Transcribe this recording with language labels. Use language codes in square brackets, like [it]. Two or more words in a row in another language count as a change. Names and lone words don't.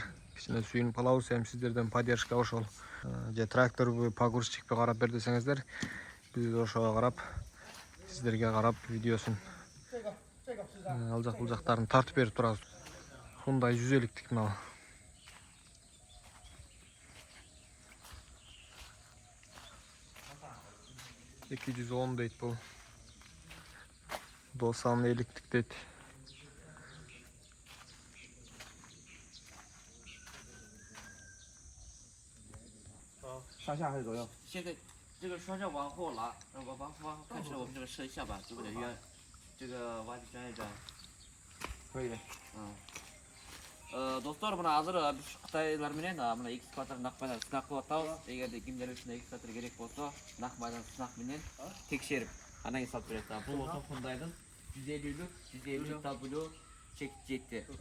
[ky] Кичине сүйүнүп калабыз, эми сиздерден поддержка ошол. Же тракторбу, погрузчикпи карап бер десеңиздер, биз ошого карап, сиздерге карап видеосун алжак булжактарын тартып берип турабыз. Хундай 150-тик мына. Iki 110 дейт бул. Досан 50-тик дейт. [zh] 上下还是左右？现在这个双向往后拉，往后看起来我们这个车下巴对不对？圆，这个挖转一转。可以的。 [ky] Достор, мына азыр биз Кытайлар менен мына экскаватор нак менен сынак кылып атабыз. Эгерде кимдер үчүн экскаватор керек болсо, нак менен сынак менен текшерип, анан кийин салып берет. Бул болсо Хундайдын 150 W чек жетти.